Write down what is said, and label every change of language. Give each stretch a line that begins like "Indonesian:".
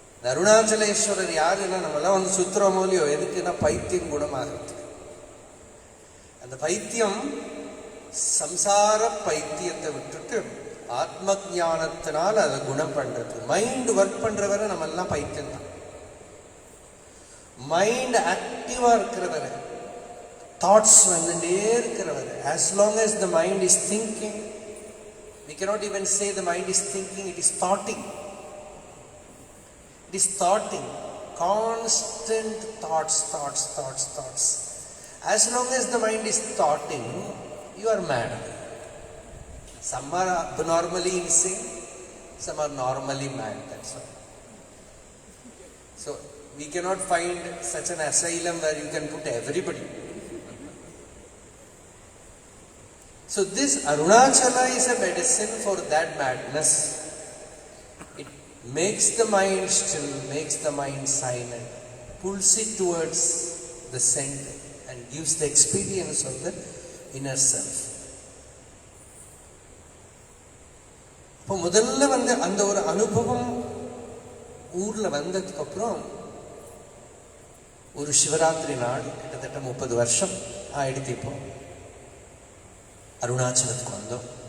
Tamil: அருணாச்சலேஸ்வரர் யாருன்னா, நம்மளாம் சுத்திரம் மூலியோ எதுக்குன்னா பைத்தியம் குணமாகிறது. அந்த பைத்தியம் சம்சார பைத்தியத்தை விட்டுட்டு ஆத்ம ஞானத்தினால் அதை குணம் பண்றது. மைண்ட் ஒர்க் பண்றவரை நம்ம எல்லாம் பைத்தியம் தான். மைண்ட் ஆக்டிவா இருக்கிறவரை, தாட்ஸ் வந்துட்டே இருக்கிறவரை,
English: as long as the mind is thinking, we cannot even say the mind is thinking, it is thoughting. It is thoughting, constant thoughts. As long as the mind is thoughting, you are mad. Some are abnormally insane, some are normally mad, that's all. So we cannot find such an asylum where you can put everybody. So this Arunachala is a medicine for that madness. It makes the mind still, makes the mind silent, pulls it towards the center and gives the experience of the inner self.
Tamil: இப்போ முதல்ல அந்த ஒரு அனுபவம் ஊர்ல வந்ததுக்கு அப்புறம் ஒரு சிவராத்திரி நாள், கிட்டத்தட்ட 30 வருஷம் ஆயிடுத்து. இப்போ அருணாச்சலத்துக்கு வந்தோம்.